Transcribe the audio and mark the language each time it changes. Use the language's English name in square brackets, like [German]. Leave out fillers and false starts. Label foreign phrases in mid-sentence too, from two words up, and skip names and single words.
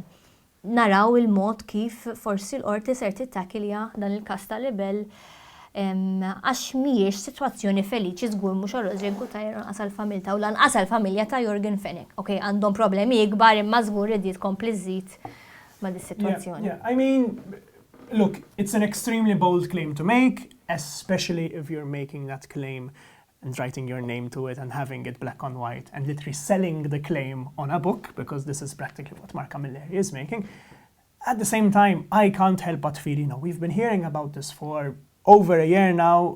[Maltese] Naraw il-mod kif forsi l-qorti ser tittakilja dan il-każ ta' libel għax mhijiex sitwazzjoni feliċi żgur mhux Rozjan Kutajjar lanqas għall-familja u lanqas għall-familja ta' Jürgen Fenek. Okay, għandhom problemi ikbar imma żgur irid tkompli żżid ma' dis-sitwazzjoni. [English] Yeah, I mean, look, it's an extremely bold claim to make, especially if you're making that claim and writing your name to it and having it black on white and literally selling the claim on a book, because this is practically what Mark Camilleri is making. At the same time, I can't help but feel, we've been hearing about this for over a year now.